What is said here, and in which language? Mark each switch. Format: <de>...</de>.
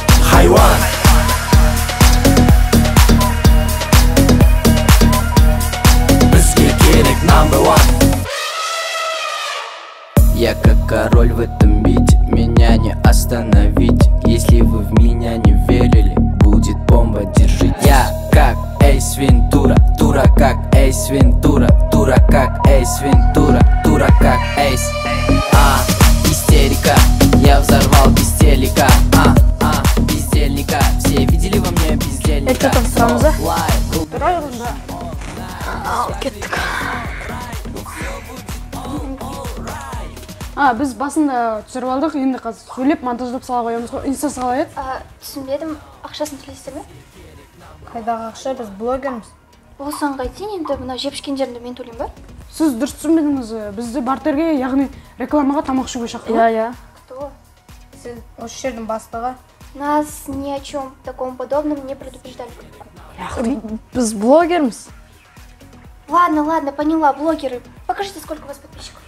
<kk>Хайуан. Бізге керек</kk> <en>number 1.</en> <ru>Я как король в этом бите, меня не остановить. Если вы в меня не верили, будет бомба, держите. Я как Эйс Вентура, дура как Эйс Вентура, дура как Эйс Вентура, дура как Эйс. Истерика, я взорвал без телека. Бездельника, все видели во мне бездельника. Это там сразу?</ru> <kk>Кеттік. Біз басында түсіріп алдық, енді қазір сөйлеп монтаждап сала қоямыз ғой. Инста сала еді? Түсінбедім, ақшасын төлейсіздер ме? Қайдағы ақша, біз блогерміз. Болсаң қайтейін, енді мына жеп ішкен жерімді мен төлеймін ба? Сіз дұрыс түсінбедіңіз, бізді бартерге, яғни рекламаға тамақ ішуге шақырды.</kk> <ru>Кто?</ru> <kk>Сіз осы жердің бастығы.</kk> <ru>Нас ни о чем таком подобном не предупреждали.</ru> <kk>Біз блогерміз.</kk> <ru>Ладно, поняла, блогеры. Покажите, сколько у вас подписчиков.</ru>